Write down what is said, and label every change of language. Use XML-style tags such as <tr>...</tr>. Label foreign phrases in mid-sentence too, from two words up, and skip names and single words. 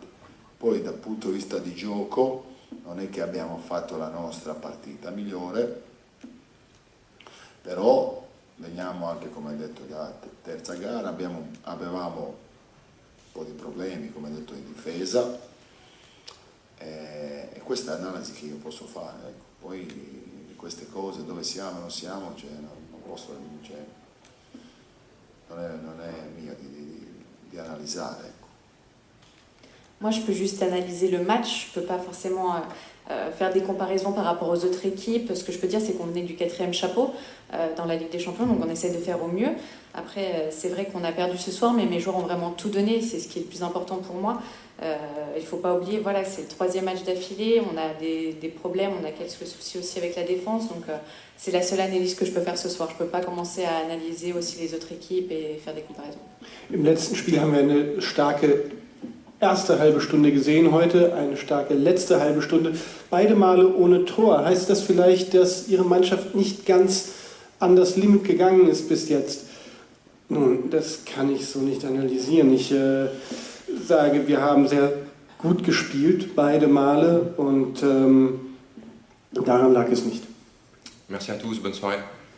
<it>Poi dal punto di vista di gioco non è che abbiamo fatto la nostra partita migliore, però veniamo anche, come hai detto, da terza gara, avevamo un po' di problemi, come detto, in difesa, e questa è l'analisi che io posso fare, ecco. Poi queste cose, dove siamo, non siamo, cioè, non posso, cioè, non è mio di analysare, ecco.</it> <fr>Moi, je peux juste analyser le match. Je ne peux pas forcément faire des comparaisons par rapport aux autres équipes. Ce que je peux dire, c'est qu'on venait du 4e chapeau dans la Ligue des Champions, donc on essaie de faire au mieux. Après, c'est vrai qu'on a perdu ce soir, mais mes joueurs ont vraiment tout donné. C'est ce qui est le plus important pour moi. Il ne faut pas oublier, voilà, c'est le 3e match d'affilée. On a des problèmes, on a quelques soucis aussi avec la défense. Donc, c'est la seule analyse que je peux faire ce soir. Je ne peux pas commencer à analyser aussi les autres équipes et faire des comparaisons.</fr> <de>Im letzten Spiel haben wir eine starke erste halbe Stunde gesehen, heute eine starke letzte halbe Stunde. Beide Male ohne Tor. Heißt das vielleicht, dass Ihre Mannschaft nicht ganz an das Limit gegangen ist bis jetzt? Nun, das kann ich so nicht analysieren. Ich sage, wir haben sehr gut gespielt, beide Male, und daran lag es nicht.</de> <fr>Merci à tous, bonne soirée.</fr>